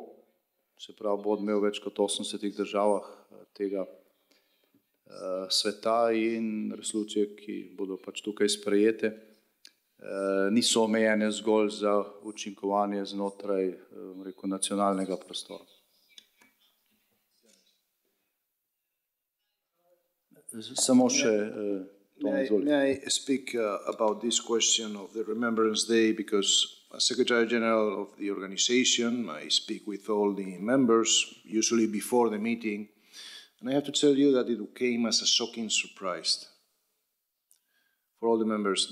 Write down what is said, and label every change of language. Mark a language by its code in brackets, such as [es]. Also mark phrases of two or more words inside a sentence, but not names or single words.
[sl] Se pravi, bo odmev več kot 80 državah tega sveta in resolucije, ki bodo pač tukaj sprejete, niso omejene zgolj za učinkovanje znotraj nacionalnega prostora. Samo še [en] May I speak about this question of the Remembrance Day, because as Secretary General of the organization, I speak with all the members, usually before the meeting, and I have to tell you that it came as a shocking surprise for all the members.